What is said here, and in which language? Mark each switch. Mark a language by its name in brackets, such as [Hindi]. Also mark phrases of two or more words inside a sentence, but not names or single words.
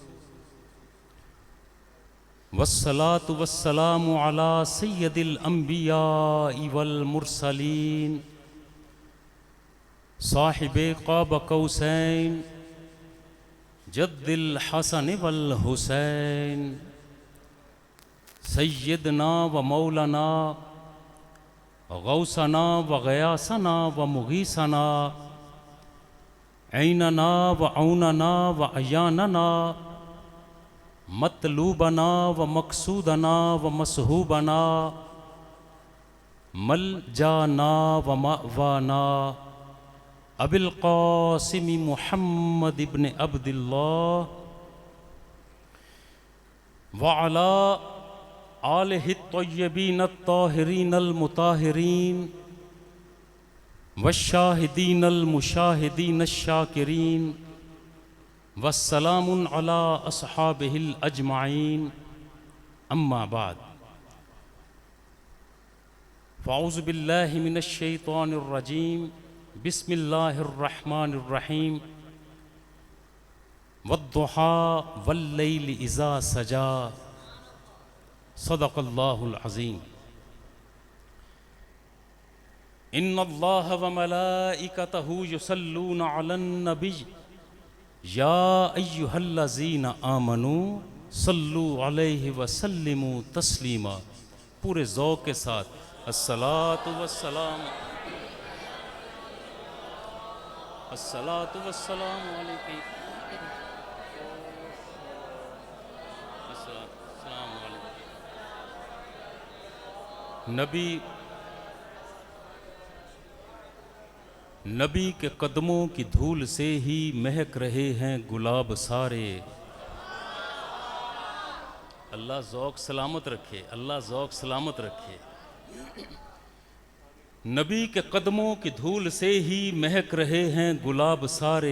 [Arabic] والصلاة والسلام على سيد الأنبياء والمرسلين صاحب قاب قوسين جد الحسن والحسين سيدنا ومولانا غوثنا وغياثنا ومغيثنا عيننا وعوننا وأعياننا مطلوبنا ومقصودنا ومصحوبنا ملجأنا ومأوانا أبي القاسم محمد بن عبد الله وعلى آله الطيبين الطاهرين المطهرين والشاهدين المشاهدين الشاكرين والسلام على أصحابه أجمعين أما بعد فأعوذ بالله من الشيطان الرجيم بسم الله الرحمن الرحيم والضحى والليل إذا سجى صدق الله العظيم. إن الله وملائكته يصلون على النبي يا أيها الذين آمنوا صلوا عليه وسلموا تسليما. [Hindi] पूरे ज़ौक़ के साथ [Arabic] الصلاة والسلام الصلاة والسلام عليه السلام عليه. [Hindi] नबी के कदमों की धूल से ही महक रहे हैं गुलाब सारे। अल्लाह ज़ौक़ सलामत रखे, अल्लाह ज़ौक़ सलामत रखे। नबी के कदमों की धूल से ही महक रहे हैं गुलाब सारे।